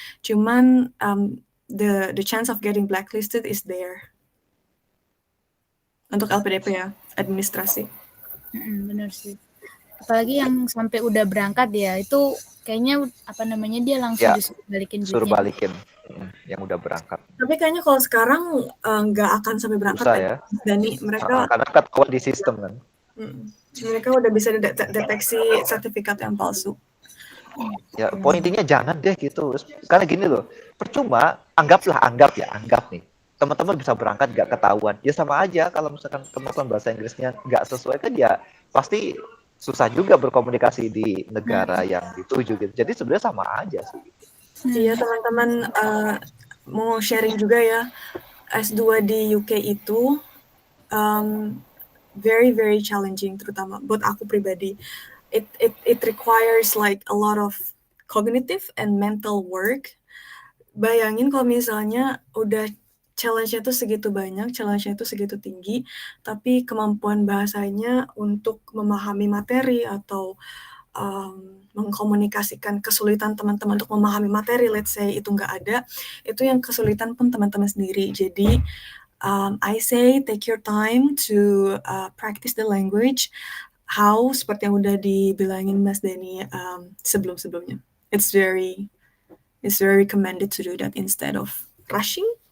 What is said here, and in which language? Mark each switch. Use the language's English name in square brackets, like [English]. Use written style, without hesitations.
[Indonesian] Cuman [English] the chance of getting blacklisted is there. [Indonesian] Untuk LPDP ya, administrasi. Bener sih. Apalagi yang sampai udah berangkat ya, itu kayaknya apa namanya dia langsung Ya, disuruh balikin suruh duitnya. balikin yang udah berangkat. Tapi kayaknya kalau sekarang nggak akan sampai berangkat Susah ya. Dani, mereka Karena ketahuan di sistem kan. mereka udah bisa deteksi sertifikat yang palsu. Ya, poin intinya jangan deh gitu. Karena gini loh, percuma anggap nih. Teman-teman bisa berangkat nggak ketahuan. Ya sama aja kalau misalkan kemampuan bahasa Inggrisnya nggak sesuai kan ya pasti susah juga berkomunikasi di negara yang dituju gitu. Jadi sebenarnya sama aja sih. Iya teman-teman mau sharing juga ya, S2 di UK itu [English] very very challenging, [Indonesian] terutama buat aku pribadi. [English] It requires like a lot of cognitive and mental work. [Indonesian] Bayangin kalau misalnya udah challenge-nya tuh segitu banyak, challenge-nya itu segitu tinggi, tapi kemampuan bahasanya untuk memahami materi atau mengkomunikasikan kesulitan teman-teman untuk memahami materi, [English] let's say [Indonesian] itu nggak ada, itu yang kesulitan pun teman-teman sendiri. Jadi [English] I say take your time to practice the language. [Indonesian] How seperti yang udah dibilangin Mas Dani sebelum-sebelumnya. [English] It's very recommended to do that instead of rushing.